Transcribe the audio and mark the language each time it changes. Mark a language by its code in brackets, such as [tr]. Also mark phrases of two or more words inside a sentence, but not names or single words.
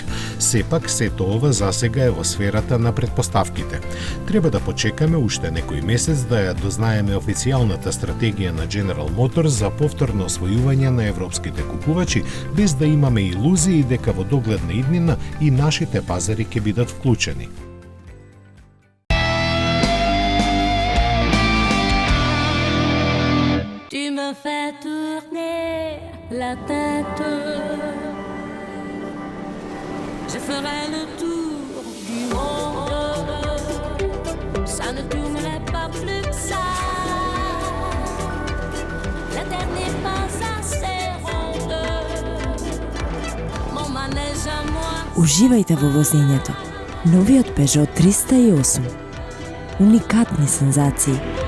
[mk] Сепак, сето ова засега е во сферата на предпоставките. Треба да почекаме уште некој месец да ја дознаеме официјалната стратегија на General Motors за повторно освојување на европските купувачи, без да имаме илузии дека во догледна иднина и нашите пазари ќе бидат вклучени. [fr] Tu me fais tourner la tête. Je ferai le tour du monde. Ça ne tournerait pas plus que ça. La terre n'est pas assez ronde. Mon manège à moi. [mk] Уживајте во возењето. Новиот Peugeot 308. Уникатни сензации.